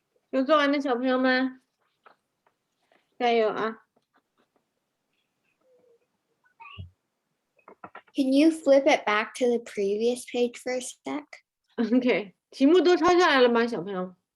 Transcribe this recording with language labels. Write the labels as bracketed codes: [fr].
[zh] 有做完的小朋友们，加油啊 [en] Can you flip it back to the previous page for a sec? [zh] ！OK， 题目都抄下来了吗，小朋友？